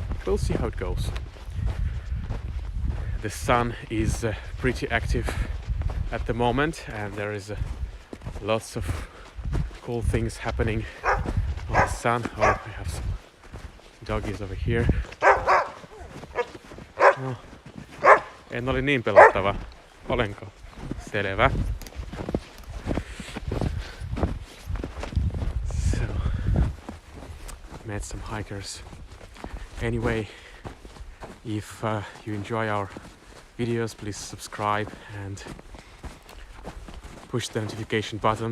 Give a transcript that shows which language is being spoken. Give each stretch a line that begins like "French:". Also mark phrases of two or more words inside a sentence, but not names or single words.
English: We'll see how it goes. The sun is pretty active at the moment, and there is lots of cool things happening on the sun. Oh, we have some doggies over here.
Finnish: No, en oli niin pelottava. Olenko? Selvä.
English: So, met some hikers. Anyway, if you enjoy our videos, please subscribe and push the notification button.